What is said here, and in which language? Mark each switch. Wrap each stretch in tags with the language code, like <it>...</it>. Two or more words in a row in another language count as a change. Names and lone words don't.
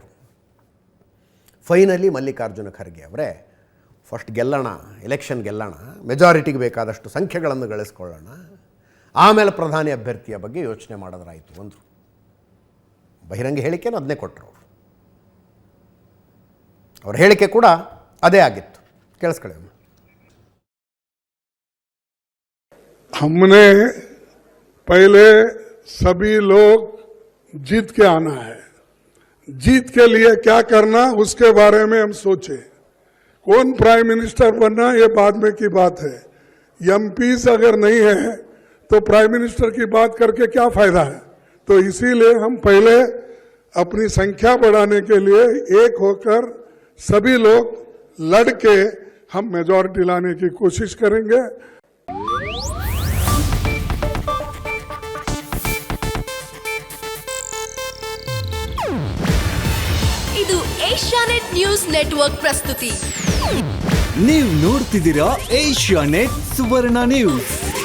<kn>ಫೈನಲಿ ಮಲ್ಲಿಕಾರ್ಜುನ ಖರ್ಗೆ ಅವರೇ, ಫಸ್ಟ್ ಗೆಲ್ಲೋಣ, ಎಲೆಕ್ಷನ್ ಗೆಲ್ಲೋಣ, ಮೆಜಾರಿಟಿಗೆ ಬೇಕಾದಷ್ಟು ಸಂಖ್ಯೆಗಳನ್ನು ಗಳಿಸ್ಕೊಳ್ಳೋಣ, ಆಮೇಲೆ ಪ್ರಧಾನಿ ಅಭ್ಯರ್ಥಿಯ ಬಗ್ಗೆ ಯೋಚನೆ ಮಾಡೋದ್ರಾಯಿತು ಅಂದರು. ಬಹಿರಂಗ ಹೇಳಿಕೆನೂ ಅದನ್ನೇ ಕೊಟ್ಟರು ಅವರು. ಅವ್ರ ಹೇಳಿಕೆ ಕೂಡ ಅದೇ ಆಗಿತ್ತು. ಕೇಳಿಸ್ಕೊಳ್ಳಿ.</kn> <hi>हमने पहले सभी लोग जीत के आना है, जीत के लिए क्या करना उसके बारे में हम सोचे. कौन</hi> <en>prime minister</en> <hi>बनना ये बाद में की बात है. एमपीज अगर नहीं है तो</hi> <en>prime minister</en> <hi>की बात करके क्या फायदा है. तो इसीलिए हम पहले अपनी संख्या बढ़ाने के लिए एक होकर सभी लोग लड़ के हम मेजॉरिटी लाने की कोशिश करेंगे.</hi> <kn>ಇದು ಏಷ್ಯಾನೆಟ್ ನ್ಯೂಸ್ ನೆಟ್ವರ್ಕ್ ಪ್ರಸ್ತುತಿ. ನೀವು ನೋಡ್ತಿದ್ದೀರಾ ಏಷ್ಯಾನೆಟ್ ಸುವರ್ಣ ನ್ಯೂಸ್.</kn>